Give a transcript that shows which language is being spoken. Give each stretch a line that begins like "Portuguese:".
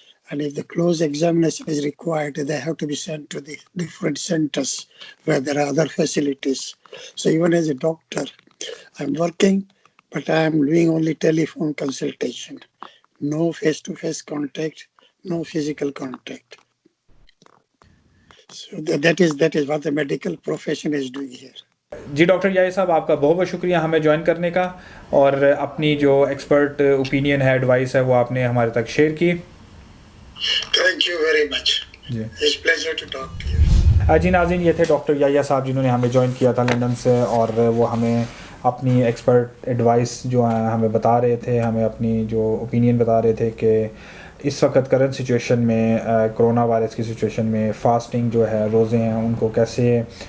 English: And if the close examination is required, they have to be sent to the different centers where there are other facilities. So even as a doctor, I'm working, but I'm doing only telephone consultation. No face-to-face contact, no physical contact. So that is what the medical profession is doing here.
Hindi: Ji doctor याही साहब, आपका बहुत बहुत शुक्रिया हमें join करने का, और अपनी जो एक्सपर्ट ओपिनियन है, एडवाइस है, वो आपने हमारे तक शेयर की.
English: Thank you very much. It's a pleasure to talk to you.
Hindi: जी नाज़रीन, ये थे डॉक्टर याहिया साहब जिन्होंने हमें ज्वाइन किया था लंदन से, और वो हमें अपनी एक्सपर्ट एडवाइस जो है हमें बता रहे थे, हमें अपनी जो ओपिनियन बता रहे थे कि इस वक्त करंट सिचुएशन में कोरोना वायरस की सिचुएशन में फ़ास्टिंग जो है, रोज़े हैं, उनको कैसे